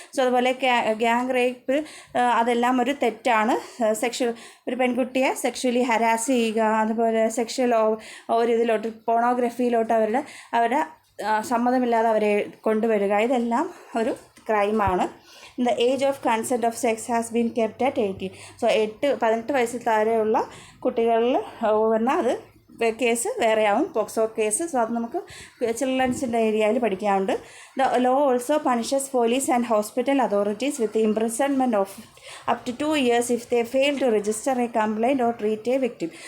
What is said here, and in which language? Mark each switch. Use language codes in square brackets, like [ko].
[ml] So അതുപോലെ gang rape അതെല്ലാം ഒരു തെറ്റാണ്. ഒരു പെൺകുട്ടിയെ സെക്ഷലി ഹരാസ് ചെയ്യുക, അതുപോലെ സെക്ഷൽ ഇതിലോട്ട് പോർണോഗ്രഫിയിലോട്ട് അവരുടെ സമ്മതമില്ലാതെ അവരെ കൊണ്ടുവരിക, ഇതെല്ലാം ഒരു ക്രൈമാണ്. [en] The age of consent of sex has been kept at 18. [ml] So 18 വയസ്സിൽ താഴെയുള്ള കുട്ടികളിൽ വന്നാൽ അത് കേസ് വേറെയാവും, പോക്സോ കേസ്. സോ അത് നമുക്ക് ചിൽഡ്രൻസിൻ്റെ ഏരിയയിൽ പഠിക്കാറുണ്ട്. [en] The law also punishes police and hospital authorities with imprisonment of up to 2 years if they fail to register a complaint or treat a victim.